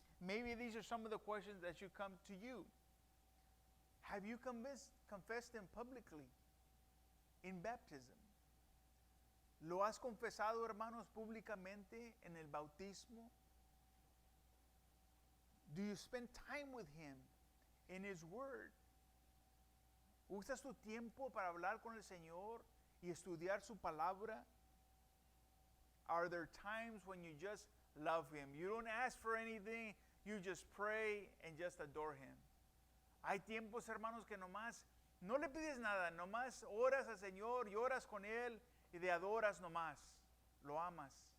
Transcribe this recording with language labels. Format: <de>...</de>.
<en>Maybe these are some of the questions that should come to you. Have you confessed Him publicly in baptism?</en> <es>¿Lo has confesado, hermanos, públicamente en el bautismo?</es> <en>Do you spend time with Him in His Word?</en> <es>¿Usas tu tiempo para hablar con el Señor y estudiar su palabra?</es> <en>Are there times when you just love Him? You don't ask for anything, you just pray and just adore Him.</en> <es>Hay tiempos, hermanos, que nomás no le pides nada, nomás oras al Señor y oras con Él y le adoras nomás, lo amas.</es>